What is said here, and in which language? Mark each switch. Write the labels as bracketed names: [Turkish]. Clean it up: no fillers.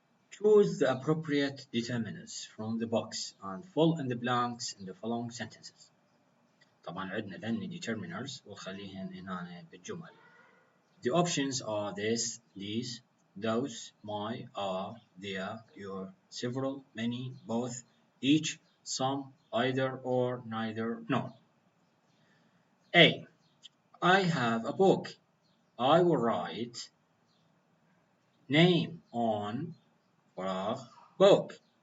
[English] Choose the appropriate determinants from the box and fill in the blanks in the following sentences. [Arabic] طبعا عندنا ذني determiners وخليهن هنا بالجمل. [English] The options are this, these, those, my, are, their, your, several, many, both, each, some, either, or, neither, nor. A. I have a book. I will write name on فراغ book.